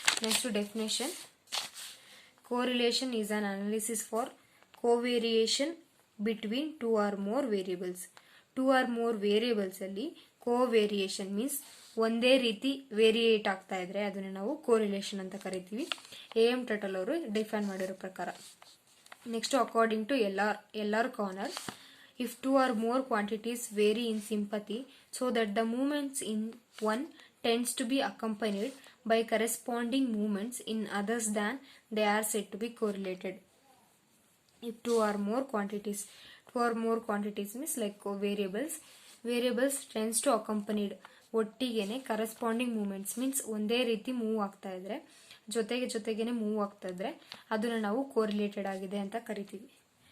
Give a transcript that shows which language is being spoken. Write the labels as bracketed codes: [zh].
[en] Next definition, correlation is an analysis for covariation between two or more variables. Two or more variables [kn] ಅಲ್ಲಿ ಕೋವೇರಿಯೇಷನ್ means ಒಂದೇ ರೀತಿ variate ಆಗ್ತಾ ಇದ್ರೆ ಅದನ್ನ ನಾವು ಕೋರಿಲೇಷನ್ ಅಂತ ಕರಿತೀವಿ. AM ಟಟಲ್ ಅವರು ಡಿಫೈನ್ ಮಾಡಿರೋ ಪ್ರಕಾರ. [en] Next, according to LR Conner, if two or more quantities vary in sympathy so that the movements in one tends to be accompanied by corresponding movements in others, then they are said to be correlated. If two or more quantities means like variables tends to accompanied [kn] ಒಟ್ಟಿಗೆನೆ corresponding movements means ಒಂದೇ ರೀತಿ move ಆಗ್ತಾ ಇದ್ರೆ ಜೊತೆಗೇನೆ move ಆಗ್ತಾ ಇದ್ರೆ ಅದನ್ನ ನಾವು correlated ಆಗಿದೆ ಅಂತ ಕರಿತೀವಿ.